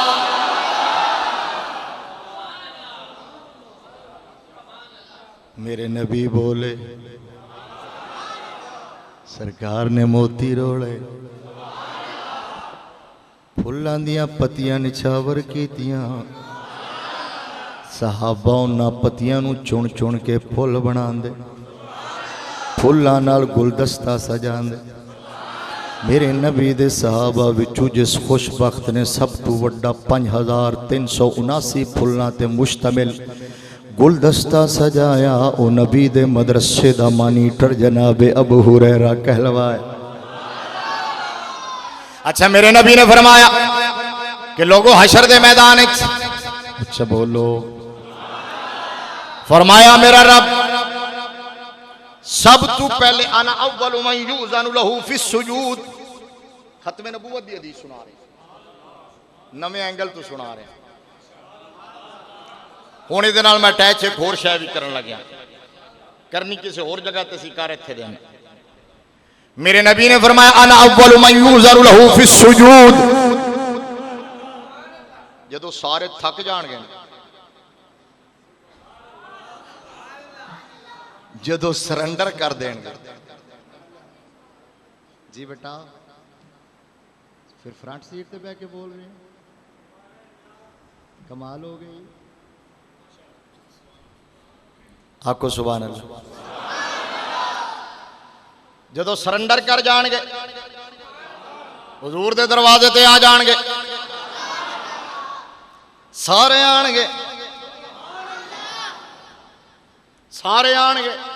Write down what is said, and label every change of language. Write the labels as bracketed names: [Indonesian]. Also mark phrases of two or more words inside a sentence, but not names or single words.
[Punjabi] میرے نبی بولے، سرکار نے موتی رولے، پھلاں دیاں پتیاں نچھاور کیتیاں، صحابہ اوہناں پتیاں نوں چن چن کے پھل بناندے، پھلاں نال گلدستہ سجاندے. میرے نبی دے صحابہ وچوں جس خوش بخت نے سب تو وڈا 5379 پھلاں تے مشتمل گلدستہ سجایا، او نبی دے مدرسے دا مانیٹر جنابِ ابو ہریرہ کہلوائے. اچھا، میرے نبی نے فرمایا کہ لوگوں حشر دے میدان، اچھا بولو، فرمایا میرا رب سب تو پہلے [Arabic] أنا أول من يؤذن له في السجود. [Punjabi] ختمِ نبوت دی حدیث سنا رہے، نوے اینگل تو سنا رہے. ہن ایہدے نال میں اٹیچ ایک ہور شے بھی کرن لگیا، کرنی کسی ہور جگہ تے سی کر ایتھے دینے. میرے نبی نے فرمایا [Arabic] أنا أول من يؤذن له في السجود. [Punjabi] جدوں سارے تھک جانگے، جدوں سرینڈر کر دینگے, [Urdu] جی بیٹا پھر فرنٹ سیٹ پہ بیٹھ کے بول رہے ہیں، کمال ہو گئی. آپ کو [Arabic] سبحان الله. [Punjabi] جدوں سرینڈر کر جائیں گے، حضور دے دروازے تے آ جائیں گے، سارے آئیں گے، سارے آئیں گے.